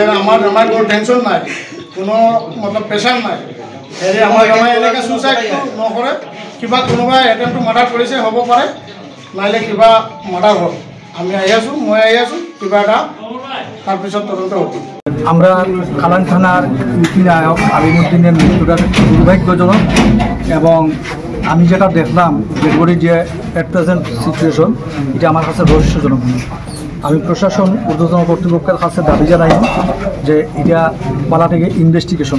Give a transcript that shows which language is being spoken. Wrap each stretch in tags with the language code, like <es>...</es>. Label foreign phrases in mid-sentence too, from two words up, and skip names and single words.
<as>আমাৰ কোনো টেনশ্যন নাই, কোনো মতলব প্ৰেছাৰ নাই, হেৰি আমাৰ এনেকৈ চুইচাইড নকৰে। কিবা কোনোবাই এটেম্পটো মাৰ্ডাৰ কৰিছে হ'ব পাৰে, নাইলে কিবা মাৰ্ডাৰ হ'ল। আমি আহি আছোঁ, মই আহি আছোঁ, কিবা এটা তাৰপিছত তদন্ত হ'ব।</as> <bn>আমরা কালাইন থানার নায়ক আলিম উদ্দিনের মৃত্যুটা দুর্ভাগ্যজনক, এবং আমি যেটা দেখলাম ডেডবডি যে</bn> <en>at present situation,</en> <bn>এটা আমার কাছে রহস্যজনক। আমি প্রশাসন ঊর্ধ্বতন কর্তৃপক্ষের কাছে দাবি জানাই যে এটা পালা থেকে ইনভেস্টিগেশন।</bn>